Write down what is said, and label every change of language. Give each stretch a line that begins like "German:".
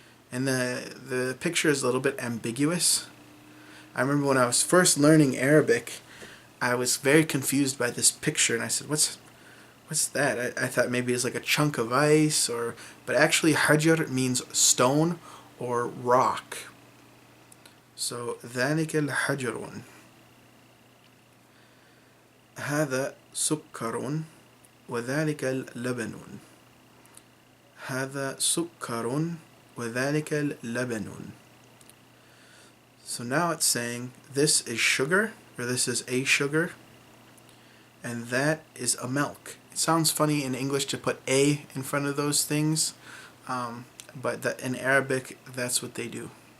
English: And the picture is a little bit ambiguous. I remember when I was first learning Arabic, I was very confused by this picture, and I said, what's that? I thought maybe it's like a chunk of ice, but actually hajar means stone or rock.
Arabic: So ذَلِكَ الْحَجَرٌ هذا سكر وذلك اللبن هذا سكر وذلك اللبن.
English: So now it's saying this is sugar, or this is a sugar, and that is a milk. It sounds funny in English to put a in front of those things, but in Arabic that's what they do.